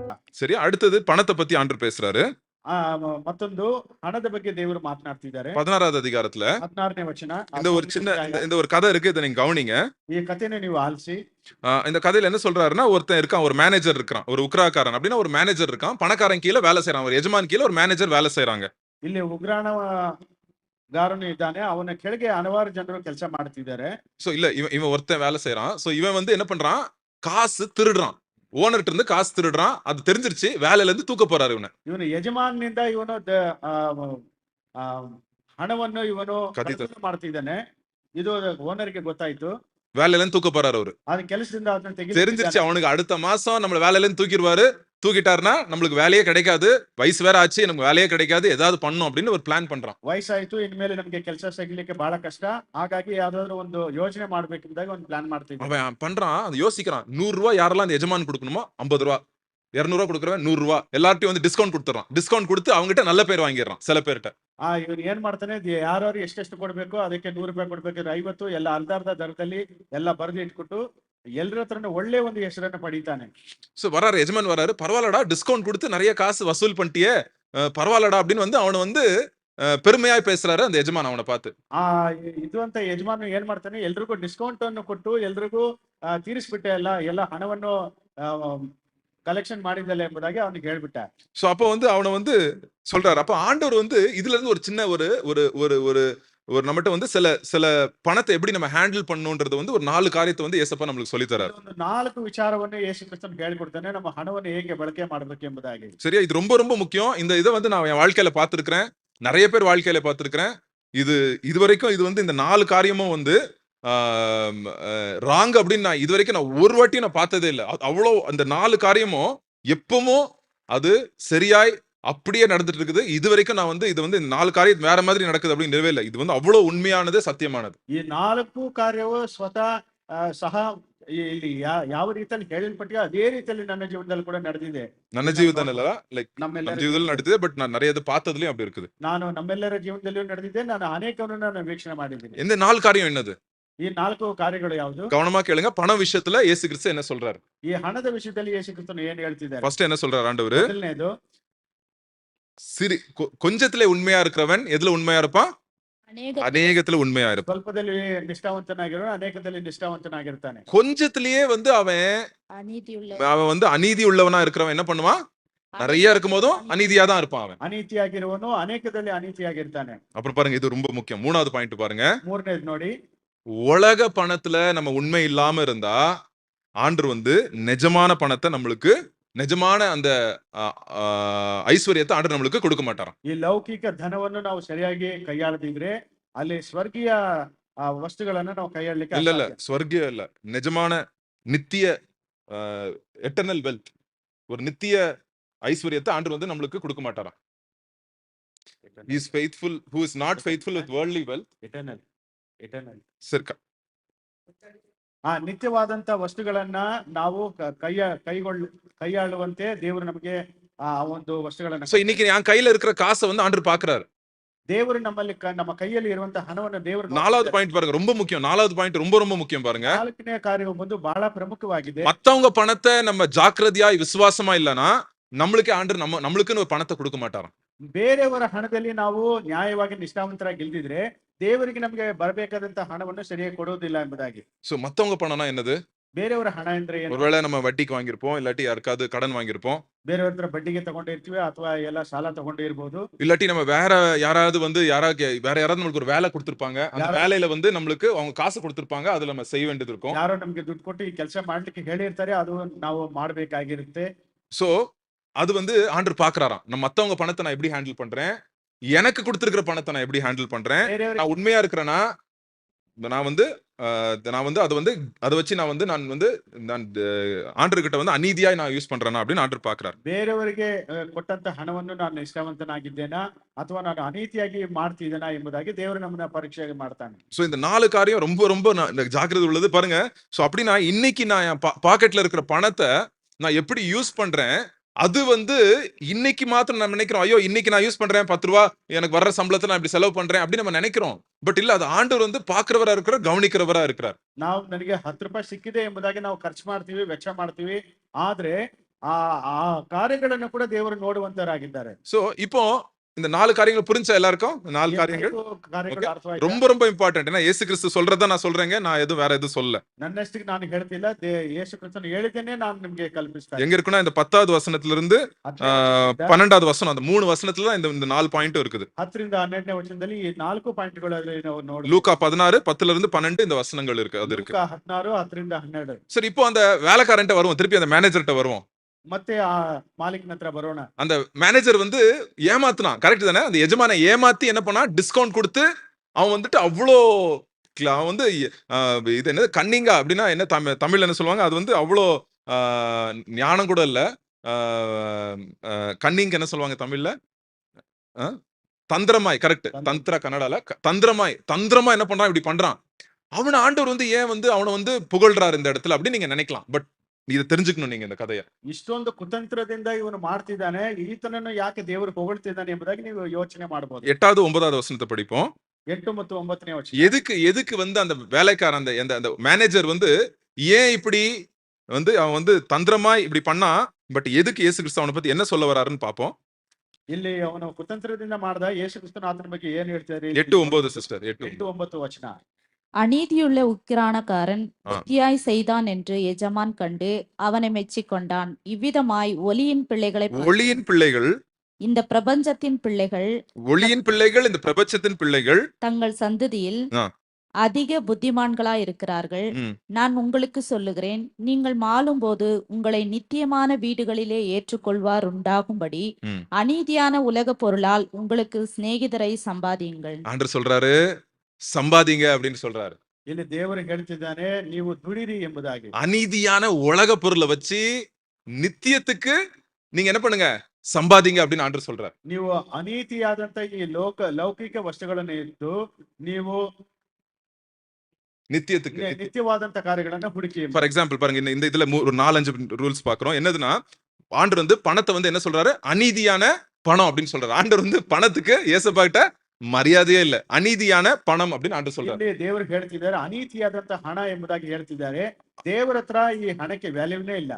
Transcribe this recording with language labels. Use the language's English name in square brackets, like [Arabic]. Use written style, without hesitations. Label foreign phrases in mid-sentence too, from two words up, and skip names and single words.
[Tamil] சரியா? அடுத்தது பணத்தை பத்தி ஆண்டவர் பேசுறாரு. [Kannada] ಮತ್ತೊಂದು ಹಣದ ಬಗ್ಗೆ ದೇವರು ಮಾತನಾಡ್ತಿದ್ದಾರೆ. [Tamil] 16வது அதிகாரத்துல [Kannada] 16ನೇ ವಚನ. [Tamil] இந்த ஒரு சின்ன இந்த ஒரு கதை இருக்கு, இதை நீங்க கவனிங்க. [Kannada] ಈ ಕಥೆನ ನೀವು ಆಲಿಸಿ. [Tamil] இந்த கதையில என்ன சொல்றாருன்னா, ஒருத்தன் இருக்கான், ஒரு மேனேஜர் இருக்கான், ஒரு உக்ராக்காரன் அப்படின்னா ஒரு மேனேஜர் இருக்கான், பணக்காரன் கீழே வேலை செய்யறான், ஒரு எஜமான் கீழே ஒரு மேனேஜர் வேலை செய்யறாங்க. [Kannada] ಇಲ್ಲಿ ಉಗ್ರಾಣಗಾರನು ಇದ್ದಾನೆ, ಅವನ ಕೆಳಗೆ ಹಲವಾರು ಜನರು ಕೆಲಸ ಮಾಡ್ತಿದ್ದಾರೆ. [Tamil] சோ இல்ல, இவன் ஒருத்தன் வேலை செய்யறான். சோ இவன் வந்து என்ன பண்றான், காசு திருடுறான், ஓனர்ட்ட இருந்து காசு திருடுறான். அது தெரிஞ்சிருச்சு, வேலையில இருந்து தூக்க போறாரு ಇவನು. [Kannada] ಇವನು ಯಜಮಾನನಿಂದ ಇವನು ಹಣವನ್ನು ಇವನು ಕಳ್ಳತನ ಮಾಡ್ತಿದ್ದಾನೆ. ಇದು ಓನರ್ಗೆ ಗೊತ್ತಾಯ್ತು. [Tamil] வேலையில இருந்து தூக்க போறாரு அவரு. [Kannada] அது ಕೆಲಸದಿಂದ ಅದನ್ನ [Tamil] தெரிஞ்சிருச்சு அவனுக்கு, அடுத்த மாசம் நம்மள வேலையில இருந்து தூக்கிடுவாரு. தூக்கிட்டாருன்னா நம்மளுக்கு வேலையே கிடைக்காது, வயசு வேற ஆச்சு, நமக்கு வேலையே கிடைக்காது, ஏதாவது பண்ணும் அப்படின்னு ஒரு பிளான் பண்றான். [Kannada] ವಯಸ್ಸಾಯ್ತು, ಇನ್ಮೇಲೆ ನಮಗೆ ಕೆಲಸ ಸಿಗ್ಲಿಕ್ಕೆ ಬಹಳ ಕಷ್ಟ, ಹಾಗಾಗಿ ಯಾವ್ದಾದ್ರು ಒಂದು ಯೋಜನೆ ಮಾಡ್ಬೇಕಿದ್ದಾಗ ಒಂದು ಪ್ಲಾನ್ ಮಾಡ್ತಿದ್ದ. [Tamil] அவன் பண்றான், அது யோசிக்கிறான். 100 ரூபாய் யாரெல்லாம் அந்த எஜமான் கொடுக்கணுமோ 50 ரூபாய், 200 ரூபாய் கொடுக்குறவன் 100 ரூபாய், எல்லார்ட்டையும் வந்து டிஸ்கவுண்ட் கொடுத்துறான். டிஸ்கவுண்ட் கொடுத்து அவங்ககிட்ட நல்ல பேர் வாங்கிடுறான் சில பேர்கிட்ட. [Kannada] ಇವನು ಏನ್ ಮಾಡ್ತಾನೆ, ಯಾರು ಎಷ್ಟೆಷ್ಟು ಕೊಡ್ಬೇಕು ಅದಕ್ಕೆ 100 ರೂಪಾಯಿ ಕೊಡ್ಬೇಕು, 50 ಎಲ್ಲ ಅರ್ಧ ದರದಲ್ಲಿ ಎಲ್ಲ ಬರೆದು ಇಟ್ಬಿಟ್ಟು ಎಲ್ಲರ ಹತ್ರನೂ ಒಳ್ಳೆ ಒಂದು ಹೆಸರನ್ನು ಪಡಿತಾನೆ. [Tamil] சோ வராரு, எஜமான் வராரு, பரவாயில்லடா டிஸ்கவுண்ட் கொடுத்து நிறைய காசு வசூல் பண்ணிட்டியே, பரவாயில்லடா அப்படின்னு வந்து அவனை வந்து பெருமையா பேசுறாரு அந்த எஜமான் அவனை பார்த்து. [Kannada] ಇದು ಅಂತ ಯಜಮಾನ ಏನ್ ಮಾಡ್ತಾನೆ, ಎಲ್ರಿಗೂ ಡಿಸ್ಕೌಂಟ್ ಅನ್ನು ಕೊಟ್ಟು ಎಲ್ರಿಗೂ ತೀರಿಸ್ಬಿಟ್ಟೆ ಎಲ್ಲ ಹಣವನ್ನು கலெக்ஷன் ಮಾಡಿದಲ್ಲ ಎಂಬುದಾಗಿ ಅವನಿಗೆ ಹೇಳ್ಬಿಟ್ಟ. [Tamil] சோ அப்ப வந்து அவனை வந்து சொல்றாரு. அப்ப ஆண்டவர் வந்து இதுல இருந்து ஒரு சின்ன ஒரு ஒரு ஒரு ஒரு ஒரு நம்மகிட்ட வந்து சில பணத்தை எப்படி நம்ம ஹேண்டில் பண்ணணும்ன்றது வந்து ஒரு 4 காரியத்தை வந்து ஏசப்பா நம்மளுக்கு சொல்லி தராரு. [Kannada] ಒಂದು 4 ವಿಚಾರವನ್ನು ಯೇಸು ಕ್ರಿಸ್ತನು ಹೇಳಿಕೊಡ್ತಾನೆ, ನಮ್ಮ ಹಣವನ್ನು ಹೇಗೆ ಬಳಕೆ ಮಾಡಬೇಕು ಎಂಬುದಾಗಿ. [Tamil] சரியா? இது ரொம்ப ரொம்ப முக்கியம். இந்த இதை வந்து நான் என் வாழ்க்கையில பார்த்திருக்கிறேன், நிறைய பேர் வாழ்க்கையில பார்த்திருக்கிறேன். இதுவரைக்கும் இது வந்து இந்த 4 காரியமும் வந்து ராங் அப்படின்னு நான் இதுவரைக்கும் நான் ஒரு வாட்டியும் நான் பார்த்ததே இல்லை. அவ்வளோ அந்த 4 காரியமும் எப்பவும் அது சரியாய் அப்படியே நடந்துட்டு இருக்குது. இது வரைக்கும் நான் வந்து இது வந்து இந்த 4 காரியம் வேற மாதிரி நடக்குது அப்படின்னு நினைவே இல்லை. இது வந்து அவ்வளவு உண்மையானது, சத்தியமானது. [Kannada] ಈ 4 ಕಾರ್ಯವು ಸ್ವತಃ ಸಹ ಇಲ್ಲಿ ಯಾವ ರೀತಿಯಲ್ಲಿ ಹೇಳಲ್ಪಟ್ಟಿಯೋ ಅದೇ ರೀತಿಯಲ್ಲಿ ನನ್ನ ಜೀವನದಲ್ಲಿ ಕೂಡ ನಡೆದಿದೆ. ನನ್ನ ಜೀವನದಲ್ಲ, ಲೈಕ್ ನಮ್ಮ ಜೀವನದಲ್ಲಿ ನಡೆದಿದೆ, ಬಟ್ ನಾನು [Tamil] நிறைய இது பார்த்ததுலயும் அப்படி இருக்குது. [Kannada] ನಾನು ನಮ್ಮೆಲ್ಲರ ಜೀವನದಲ್ಲಿಯೂ ನಡೆದಿದೆ, ನಾನು ಅನೇಕವನ್ನು ನಾನು ವೀಕ್ಷಣೆ ಮಾಡಿದ್ದೀನಿ. [Tamil] இந்த 4 காரியம் என்னது? [Kannada] ಈ 4 ಕಾರ್ಯಗಳು ಯಾವುದು? [Tamil] கவனமா கேளுங்க. பண விஷயத்துல இயேசு கிறிஸ்து என்ன சொல்றாரு? [Kannada] ಈ ಹಣದ ವಿಷಯದಲ್ಲಿ ಯೇಸು ಕ್ರಿಸ್ತನು ಏನು ಹೇಳ್ತಿದ್ದಾರೆ? [Tamil] ஃபர்ஸ்ட் என்ன சொல்றாரு ஆண்டவர்? [Kannada] ಮೊದಲನೇದು, [Tamil] கொஞ்சத்திலே உண்மையா இருக்கிறவன் எதுல உண்மையா இருப்பான்? அநேகத்துல உண்மையா இருப்பான். [Kannada] ಸ್ವಲ್ಪದಲ್ಲಿ ನಿಷ್ಠಾವಂತನಾಗಿರೋನು ಅನೇಕದಲ್ಲಿ ನಿಷ್ಠಾವಂತನಾಗಿರ್ತಾನೆ. [Tamil] கொஞ்சத்திலேயே வந்து அவன் வந்து அநீதி உள்ளவனா இருக்கிறவன் என்ன பண்ணுவான்? நிறைய இருக்கும் போதும் அநீதியா தான் இருப்பான் அவன். [Kannada] ಅನೀತಿಯಾಗಿರುವನು ಅನೇಕದಲ್ಲಿ ಅನೀತಿಯಾಗಿರ್ತಾನೆ. [Tamil] அப்புறம் பாருங்க, இது ரொம்ப முக்கியம். 3வது பாயிண்ட் பாருங்க. [Kannada] 3ನೇದು ನೋಡಿ, [Tamil] உலக பணத்துல நம்ம உண்மை இல்லாம இருந்தா ஆண்டவர் வந்து நிஜமான பணத்தை நம்மளுக்கு, நிஜமான அந்த ஐஸ்வர்யத்தை ஆண்டவர் நம்மளுக்கு கொடுக்க மாட்டாராம். [Kannada] ಈ ಲೌಕಿಕ ಧನವನ್ನು ನಾವು ಸರಿಯಾಗಿ ಕೈಯಾಳದಿದ್ರೆ ಅಲ್ಲಿ ಸ್ವರ್ಗೀಯ ವಸ್ತುಗಳನ್ನು ನಾವು ಕೈಯಾಡಲಿಕ್ಕೆ [Tamil] இல்ல ஸ்வர்கிய இல்ல, நிஜமான நித்திய [English] eternal wealth, [Tamil] ஒரு நித்திய ஐஸ்வர்யத்தை ஆண்டவர் வந்து நம்மளுக்கு கொடுக்க மாட்டாராம். [English] He is faithful who is not faithful with worldly wealth. [Kannada] ಎಟರ್ನಲ್ ಸರ್ಕ ನಿತ್ಯವಾದಂತ ವಸ್ತುಗಳನ್ನ ನಾವು ಕೈಯಾಳುವಂತೆ ದೇವರು ನಮಗೆ ಆ ಒಂದು ವಸ್ತುಗಳನ್ನ. [Tamil] சோ இன்னைக்கு என் கையில இருக்கிற காசை வந்து ஆண்டவர் பார்க்கறாரு. [Kannada] ದೇವರು ನಮ್ಮಲ್ಲಿ ನಮ್ಮ ಕೈಯಲ್ಲಿ ಇರುವಂತ ಹಣವನ್ನು ದೇವರು. [Tamil] 4வது பாயிண்ட் பாருங்க, ரொம்ப முக்கியம். 4வது பாயிண்ட் ரொம்ப ரொம்ப முக்கியம் பாருங்க. [Kannada] 4ನೇ ಕಾರ್ಯವು ಬಂದು ಬಹಳ ಪ್ರಮುಖವಾಗಿದೆ. [Tamil] மத்தவங்க பணத்தை நம்ம ஜாக்கிரதையாய் விசுவாசமா இல்லனா நம்மளுக்கே ஆண்டவர் நம்மளுக்குன்னு ஒரு பணத்தை கொடுக்க மாட்டாராம். [Kannada] ಬೇರೆಯವರ ಹಣದಲ್ಲಿ ನಾವು ನ್ಯಾಯವಾಗಿ ನಿಷ್ಠಾವಂತರಾಗಿ ಗೆಲ್ದಿದ್ರೆ ದೇವರಿಗೆ ನಮಗೆ ಬರಬೇಕಾದಂತ ಹಣವನ್ನು ಸರಿಯಾಗಿ ಕೊಡೋದಿಲ್ಲ ಎಂಬುದಾಗಿ. [Tamil] சோ மத்தவங்க பணம்னா என்னது? [Kannada] ಬೇರೆಯವರ ಹಣ ಅಂದ್ರೆ ಏನು? [Tamil] ஒருவேளை நம்ம வட்டிக்கு வாங்கியிருப்போம், இல்லாட்டி யாருக்காவது கடன் வாங்கியிருப்போம், [Kannada] ಬೇರೆಯವ್ರ ಹತ್ರ ಬಡ್ಡಿಗೆ ತಗೊಂಡಿರ್ತೀವಿ ಅಥವಾ ಎಲ್ಲ ಸಾಲ ತಗೊಂಡಿರ್ಬೋದು, [Tamil] இல்லாட்டி நம்ம வேற யாராவது வந்து வேற யாராவது நம்மளுக்கு ஒரு வேலை கொடுத்திருப்பாங்க, அந்த வேலையில வந்து நம்மளுக்கு அவங்க காசு கொடுத்திருப்பாங்க, அதுல நம்ம செய்ய வேண்டியது இருக்கும். [Kannada] ಯಾರೋ ನಮ್ಗೆ ದುಡ್ಡು ಕೊಟ್ಟು ಈ ಕೆಲಸ ಮಾಡ್ಲಿಕ್ಕೆ ಹೇಳಿರ್ತಾರೆ, ಅದು ನಾವು ಮಾಡಬೇಕಾಗಿರುತ್ತೆ. [Tamil] சோ அது வந்து ஆண்டவர் பாக்குறாராம், நம்ம மத்தவங்க பணத்தை நான் எப்படி ஹேண்டில் பண்றேன், எனக்கு கொடுத்திருக்கிற பணத்தை நான் எப்படி ஹேண்டில் பண்றேன், நான் உண்மையா இருக்கிறேன்னா நான் வந்து அதை வச்சு நான் வந்து ஆண்டவர்கிட்ட வந்து அநீதியா நான் யூஸ் பண்றேனா அப்படின்னு ஆண்டவர் பாக்குறாரு. [Kannada] ಬೇರೆಯವರಿಗೆ ಕೊಟ್ಟಂತ ಹಣವನ್ನು ನಾನು ನಿಷ್ಠಾವಂತನಾಗಿದ್ದೇನಾ ಅಥವಾ ನಾನು ಅನೀತಿಯಾಗಿ ಮಾಡ್ತಿದ್ದೇನಾ ಎಂಬುದಾಗಿ ದೇವರು ನಮ್ಮನ್ನ ಪರೀಕ್ಷೆ ಮಾಡ್ತಾನೆ. [Tamil] சோ இந்த 4 காரியம் ரொம்ப ரொம்ப ஜாக்கிரதை உள்ளது பாருங்க. சோ அப்படின்னா இன்னைக்கு நான் என் பாக்கெட்ல இருக்கிற பணத்தை நான் எப்படி யூஸ் பண்றேன், அது வந்து இன்னைக்கு மாத்திரம் நம்ம நினைக்கிறோம், ஐயோ இன்னைக்கு நான் யூஸ் பண்றேன், 10 ரூபா எனக்கு வர்ற சம்பளத்தை நான் இப்படி செலவு பண்றேன் அப்படின்னு நம்ம நினைக்கிறோம். பட் இல்ல, அது ஆண்டவர் வந்து பாக்குறவரா இருக்கிறார், கவனிக்கிறவரா இருக்கிறார். [Kannada] ನಾವು ನನಗೆ 10 ರೂಪಾಯಿ ಸಿಕ್ಕಿದೆ ಎಂಬುದಾಗಿ ನಾವು ಖರ್ಚು ಮಾಡ್ತೀವಿ, ವೆಚ್ಚ ಮಾಡ್ತೀವಿ. ಆದ್ರೆ ಆ ಆ ಕಾರ್ಯಗಳನ್ನು ಕೂಡ ದೇವರು ನೋಡುವಂತರಾಗಿದ್ದಾರೆ. [Tamil] சோ இப்போ இந்த 4 காரியங்கள் புரிஞ்சா எல்லாருக்கும்? 4 [Kannada] ಈ [Tamil] காரியங்கள். [Kannada] 5 ಕಾರ್ಯಗಳು [Tamil] ஓகே. [Kannada] ಅರ್ಥವಾಯ್ತಾ? [Tamil] ரொம்ப ரொம்ப இம்பார்ட்டன்ட். ஏன்னா இயேசு கிறிஸ்து சொல்றத நான் சொல்றேங்க. நான் எதுவும் வேற எதுவும் சொல்லல. [Kannada] ನನ್ನಷ್ಟಿಗೆ ನಾನು ಹೇಳ್ತಿಲ್ಲ, ಯೇಸು ಕ್ರಿಸ್ತನು ಹೇಳಿದ್ದೇನೆ ನಾನು ನಿಮ್ಗೆ ಕಲ್ಪಿಸ್ತಾ [Tamil] எங்க இருக்குன்னா இந்த 10வது வசனத்துல இருந்து 12வது வசனம் அந்த 3 வசனத்துல தான் இந்த 4 பாயிண்ட்டும் இருக்குது. [Kannada] 10ರಿಂದ 12ನೇ ವಚನದಲ್ಲಿ ಈ 4 ಪಾಯಿಂಟ್ಗಳಲ್ಲಿ ನಾವು ನೋಡ್ತೀವಿ. [Tamil] லூக்கா 16 10ல இருந்து 12 இந்த வசனங்கள் இருக்கு. அது இருக்கு. [Kannada] ಲೂಕ 16 10ರಿಂದ 12. [Tamil] சரி இப்போ அந்த வேலைக்காரன்ட்ட வருவோம். திருப்பி அந்த மேனேஜர்ட்ட வருவோம். [Kannada] ಮತ್ತೆ ಆ ಮಾಲೀಕನ ಹತ್ರ ಬರೋಣ. [Tamil] அந்த மேனேஜர் வந்து ஏமாத்துனான். கரெக்ட் தானே? அந்த எஜமானை ஏமாத்தி என்ன பண்ணா? டிஸ்கவுண்ட் கொடுத்து அவன் வந்துட்டு அவ்வளோ அவன் வந்து இது என்னது கன்னிங்கா அப்படின்னா என்ன தமிழ்ல என்ன சொல்லுவாங்க? அது வந்து அவ்வளோ ஞானம் கூட இல்ல. கன்னிங் என்ன சொல்லுவாங்க தமிழ்ல? தந்திரமாய். கரெக்ட். தந்திர கன்னடால தந்திரமா என்ன பண்றான்? இப்படி பண்றான். அவனை ஆண்டவர் வந்து ஏன் வந்து அவனை வந்து புகழ்றாரு இந்த இடத்துல அப்படின்னு நீங்க நினைக்கலாம். பட் இதை தெரிஞ்சுக்கணும் நீங்க இந்த கதையை. [Kannada] ಇಷ್ಟೊಂದು ಕುತಂತ್ರದಿಂದ ಇವನು ಮಾಡ್ತಿದ್ದಾನೆ, ಈತನನ್ನು ಯಾಕೆ ದೇವರು ಹೊಗಳ್ತಿದ್ದಾನೆ ಎಂಬುದಾಗಿ ನೀವು ಯೋಚನೆ ಮಾಡಬಹುದು. [Tamil] 8வது 9வது வசனத்தை படிப்போம். [Kannada] 8 ಮತ್ತು 9ನೇ ವಚನ. [Tamil] எதுக்கு வந்து அந்த வேலைக்காரன் அந்த மேனேஜர் வந்து ஏன் இப்படி வந்து அவன் வந்து தந்திரமாய் இப்படி பண்ணா? பட் எதுக்கு இயேசு கிறிஸ்து அவனை பத்தி என்ன சொல்ல வராருன்னு பாப்போம். [Kannada] ಇಲ್ಲಿ ಅವನು ಕುತಂತ್ರದಿಂದ ಮಾಡ್ದ, ಯೇಸು ಕ್ರಿಸ್ತನ ಆತನ ಬಗ್ಗೆ ಏನ್ ಹೇಳ್ತಾರೆ? 8:9 ಸಿಸ್ಟರ್. 8:9 ವಚನ. [Tamil] அநீதியுள்ள உக்கிரானக்காரன் புத்தியாய் செய்தான் என்று எஜமான் கண்டு அவனை மெச்சிக்கொண்டான். இவ்விதமாய் ஒளியின் பிள்ளைகள் இந்த பிரபஞ்சத்தின் பிள்ளைகள் இந்த பிரபஞ்சத்தின் பிள்ளைகள் தங்கள் சந்ததியில் அதிக புத்திமான்களாய் இருக்கிறார்கள். நான் உங்களுக்கு சொல்லுகிறேன், நீங்கள் மாளும் போது உங்களை நித்தியமான வீடுகளிலே ஏற்றுக்கொள்வார் உண்டாகும்படி அநீதியான உலக பொருளால் உங்களுக்கு சிநேகிதரை சம்பாதியுங்கள். ஆண்டவர் சொல்றாரு சம்பாதிங்க அப்படின்னு சொல்றாரு. [Kannada] ಇಲ್ಲಿ ದೇವರು ಹೇಳ್ತಿದ್ದಾನೆ, ನೀವು ದುಡಿರಿ ಎಂಬುದಾಗಿ. [Tamil] அநீதியான உலக பொருளை வச்சு நித்தியத்துக்கு நீங்க என்ன பண்ணுங்க? சம்பாதிங்க அப்படின்னு ஆண்டவர் சொல்றாரு. [Kannada] ನೀವು ಅನೀತಿಯಾದಂತ ಈ ಲೌಕಿಕ ವಸ್ತುಗಳನ್ನು ಇಟ್ಟು ನೀವು [Tamil] நித்தியத்துக்கு [Kannada] நித்தியவாದಂತ ಕಾರ್ಯಗಳನ್ನ ಹುಡುಕಿ. [English] for example [Tamil] பாருங்க, இந்த இதுல ஒரு 4-5 ரூல்ஸ் பாக்குறோம். என்னதுன்னா ஆண்டவர் வந்து பணத்தை வந்து என்ன சொல்றாரு? அநீதியான பணம் அப்படின்னு சொல்றாரு. ஆண்டவர் வந்து பணத்துக்கு ஏசப்பா கிட்ட [Kannada] ಮರ್ಯಾದೆಯೇ ಇಲ್ಲ. [Tamil] அநீதியான பணம் அப்படின்னு ಆಂಡ್ರು சொல்றாரு. [Kannada] ದೇವರು ಹೇಳ್ತಿದ್ದಾರೆ ಅನೀತಿಯಾದಂತ ಹಣ ಎಂಬುದಾಗಿ ಹೇಳ್ತಿದ್ದಾರೆ. ದೇವರ ಹತ್ರ ಈ ಹಣಕ್ಕೆ ವ್ಯಾಲ್ಯೂನೇ ಇಲ್ಲ.